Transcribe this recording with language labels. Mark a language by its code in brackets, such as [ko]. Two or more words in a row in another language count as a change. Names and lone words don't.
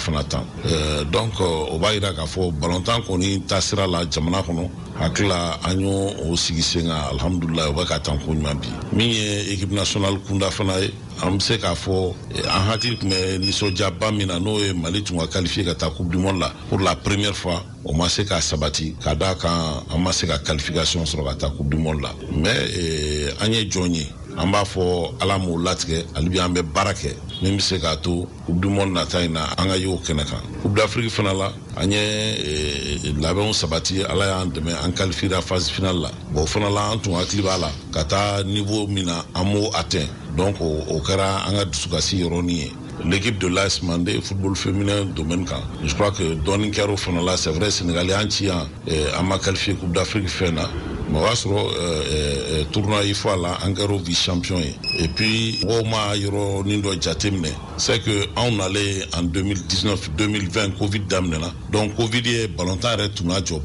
[bm] fana tan donc o b'a yira k'a fɔ balontan kɔni ta sira la jamana kɔnɔ hakila an y'o o sigi sen kan alhamdulilayi o bɛ ka tan ko ɲuman bi min ye [fr] équipe nationale [bm] kunda fana ye an bɛ se k'a fɔ an hakili tun bɛ nisɔndiyaba min na n'o ye Mali tun ka qualifier ka taa [fr] coupe du monde [bm] la [fr] pour la première fois [bm] o ma se ka sabati ka d'a kan an ma se ka qualification sɔrɔ ka taa [fr] coupe du monde [bm] la mais an ye jɔn ye an b'a fɔ Ala m'o latigɛ hali bi an bɛ baara kɛ min bɛ se k'a to [fr] coupe du monde [bm] nata in na an ka ye o kɛnɛ kan [fr] coupe d'Afrique [bm] fana la an ye labɛnw sabati Ala y'an dɛmɛ an qualifiera [fr] phase finale [bm] la bon o fana la an tun hakili b'a la ka taa niveau min na an m'o atteint donc o kɛra an ka dusukasi yɔrɔnin ye [fr] l'équipe de l'AS Mandé football féminin domaine [bm] kan [fr] je crois que [bm] dɔɔnin kɛra o fana la [fr] c'est vrai [bm] Sénégal y'an ci yan an ma qualifié [fr] coupe d'Afrique [bm] fɛn na mais o y'a sɔrɔ tournoi yi fɔ a la an kɛra [fr] vice champion [bm] ye [fr] et puis [bm] mɔgɔw ma yɔrɔnin dɔ jateminɛ [fr] c'est que [bm] anw nalen en 2019-2020 Covid daminɛna donc Covid ye balontan yɛrɛ tun jɔ